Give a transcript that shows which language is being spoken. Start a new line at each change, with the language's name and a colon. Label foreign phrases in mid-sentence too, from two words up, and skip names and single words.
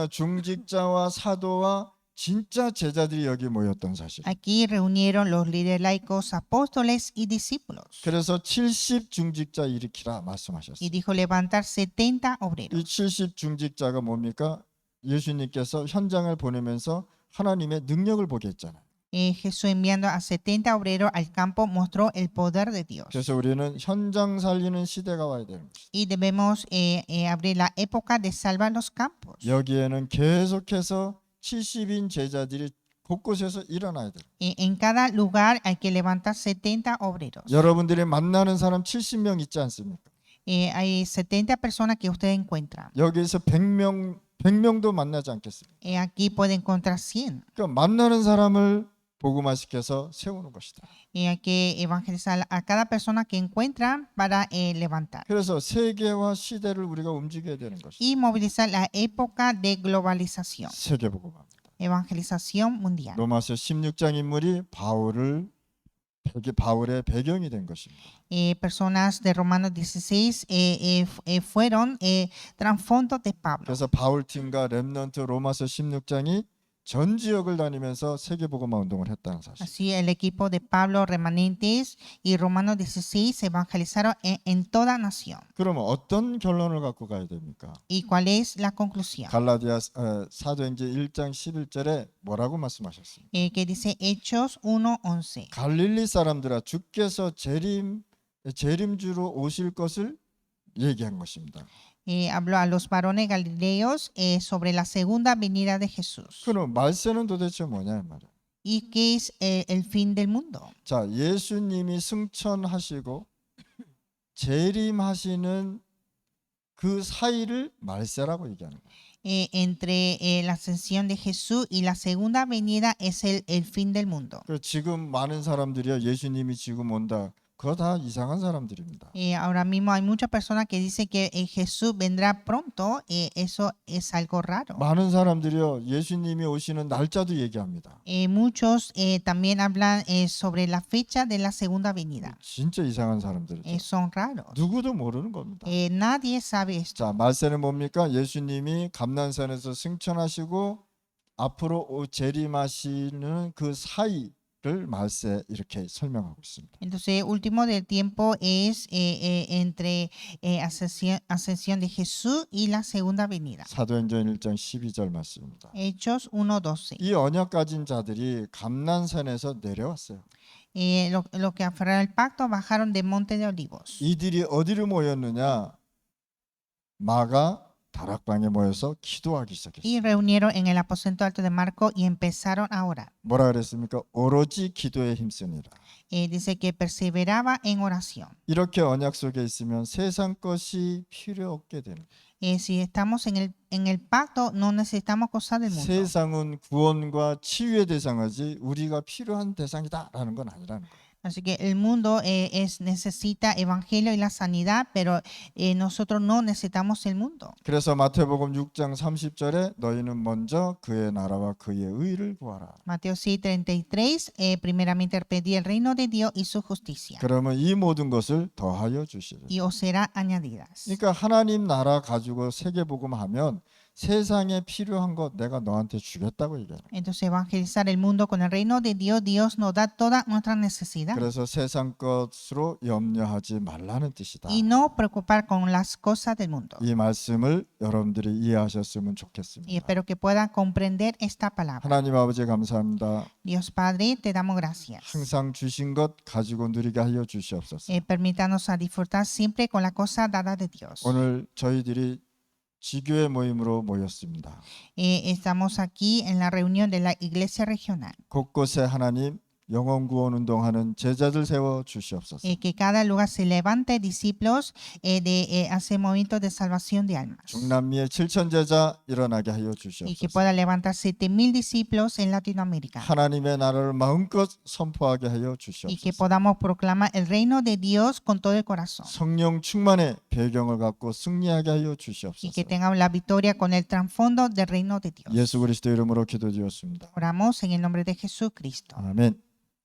Korean: 중직자와 사도와 진짜 제자들이 여기 모였던 사실.
Spanish: Aquí reunieron los líderes laicos, apóstoles y discípulos.
Korean: 그래서 70 중직자 일으키라
Spanish: Y
Korean: 말씀하셨어요.
Spanish: dijo levantar 70
Korean: 이
Spanish: obreros.
Korean: 70 중직자가 뭡니까? 예수님께서 현장을 보내면서 하나님의 능력을 보게 했잖아요.
Spanish: Jesús enviando a 70 obreros al campo mostró el poder de Dios.
Korean: 그래서 우리는 현장 살리는 시대가 와야 되는 것이죠.
Spanish: Y debemos abrir la época de salvar los campos.
Korean: 여기에는 계속해서 70인 제자들이 곳곳에서 일어나야 돼요.
Spanish: En cada lugar hay que levantar 70 obreros.
Korean: 여러분들이 만나는 사람 70명 있지 않습니까?
Spanish: Hay 70 personas que ustedes encuentran.
Korean: 여기에서 100명도 만나지 않겠습니까?
Spanish: Aquí puede encontrar 100.
Korean: 그러니까 만나는 사람을 복음화시켜서 세우는 것이다.
Spanish: Hay que evangelizar a cada persona que encuentran para levantar.
Korean: 그래서 세계와 시대를 우리가 움직여야 되는 것이다.
Spanish: Y movilizar la época de globalización.
Korean: 세계 복음화입니다.
Spanish: Evangelización mundial.
Korean: 로마서 16장 인물이 바울의 배경이 된 것입니다.
Spanish: Personas de Romanos 16 fueron trasfondos de Pablo.
Korean: 그래서 바울 팀과 렘넌트 로마서 16장이 전 지역을 다니면서 세계 복음화 운동을 했다는 사실.
Spanish: Así el equipo de Pablo, remanentes y Romanos 16 se evangelizaron en toda nación.
Korean: 그러면 어떤 결론을 갖고 가야 됩니까?
Spanish: ¿Y cuál es la conclusión?
Korean: 갈라디아 사도행전 1장 11절에 뭐라고 말씀하셨습니까?
Spanish: Que dice Hechos 1:11.
Korean: 갈릴리 사람들아 주께서 재림주로 오실 것을 얘기한 것입니다.
Spanish: Habló a los varones galileos sobre la segunda venida de Jesús.
Korean: 그럼 말세는 도대체 뭐냐 이 말이야.
Spanish: ¿Y qué es el fin del mundo?
Korean: 자, 예수님이 승천하시고 재림하시는 그 사이를 말세라고 얘기하는 거예요.
Spanish: Entre la ascensión de Jesús y la segunda venida es el fin del mundo.
Korean: 지금 많은 사람들이요 예수님이 지금 온다. 그거 다 이상한 사람들입니다.
Spanish: Ahora mismo hay muchas personas que dicen que Jesús vendrá pronto. Eso es algo raro.
Korean: 많은 사람들이요 예수님이 오시는 날짜도 얘기합니다.
Spanish: Muchos también hablan sobre la fecha de la segunda venida.
Korean: 진짜 이상한 사람들이죠.
Spanish: Son raros.
Korean: 누구도 모르는 겁니다.
Spanish: Nadie sabe esto.
Korean: 자, 말세는 뭡니까? 예수님이 감난산에서 승천하시고 앞으로 재림하시는 그 사이를 말세 이렇게 설명하고 있습니다.
Spanish: Entonces, último del tiempo es entre ascensión de Jesús y la segunda venida.
Korean: 사도행전 1장 12절 말씀입니다.
Spanish: Hechos 1:12.
Korean: 이 언약 가진 자들이 감난산에서 내려왔어요.
Spanish: Los que aferraron el pacto bajaron del monte de Olivos.
Korean: 이들이 어디로 모였느냐? 마가 다락방에 모여서 기도하기 시작했어요.
Spanish: Y reunieron en el aposento alto de Marco y empezaron a orar.
Korean: 뭐라 그랬습니까? 오로지 기도에 힘쓰니라.
Spanish: Dice que perseveraba en oración.
Korean: 이렇게 언약 속에 있으면 세상 것이 필요 없게 되는.
Spanish: Si estamos en el pacto, no necesitamos cosas del mundo.
Korean: 세상은 구원과 치유의 대상이지 우리가 필요한 대상이다라는 건 아니라는 거예요.
Spanish: Así que el mundo necesita evangelio y la sanidad, pero nosotros no necesitamos el mundo.
Korean: 그래서 마태복음 6장 30절에 너희는 먼저 그의 나라와 그의 의를 구하라.
Spanish: Mateo 6:33, primeramente pedí el reino de Dios y su justicia,
Korean: 그러면 이 모든 것을 더하여 주시리라.
Spanish: y os será añadidas.
Korean: 그러니까 하나님 나라 가지고 세계복음 하면 세상에 필요한 것 내가 너한테 주겠다고 얘기해요.
Spanish: Entonces evangelizar el mundo con el reino de Dios, Dios nos da toda nuestra necesidad.
Korean: 그래서 세상 것으로 염려하지 말라는 뜻이다.
Spanish: Y no preocupar con las cosas del mundo.
Korean: 이 말씀을 여러분들이 이해하셨으면
Spanish: Y
Korean: 좋겠습니다.
Spanish: espero que puedan comprender esta palabra.
Korean: 하나님 아버지 감사합니다.
Spanish: Dios Padre, te damos gracias.
Korean: 항상 주신 것 가지고 누리게 하여 주시옵소서.
Spanish: Permítanos a disfrutar siempre con la cosa dada de Dios.
Korean: 오늘 저희들이 지교회 모임으로 모였습니다.
Spanish: Estamos aquí en la reunión de la iglesia regional.
Korean: 곳곳에 하나님 영혼 구원 운동하는 제자들 세워 주시옵소서.
Spanish: Que cada lugar se levante discípulos de hacer movimientos de salvación de almas.
Korean: 중남미의 7천 제자 일어나게 하여
Spanish: Y que
Korean: 주시옵소서.
Spanish: pueda levantar 7,000 discípulos en Latinoamérica.
Korean: 하나님의 나라를 마음껏 선포하게 하여
Spanish: Y que
Korean: 주시옵소서.
Spanish: podamos proclamar el reino de Dios con todo el corazón.
Korean: 성령 충만의 배경을 갖고 승리하게 하여
Spanish: Y
Korean: 주시옵소서.
Spanish: que tengamos la victoria con el trasfondo del reino de Dios.
Korean: 예수 그리스도 이름으로 기도드렸습니다.
Spanish: Oramos en el nombre de Jesucristo.
Korean: 아멘.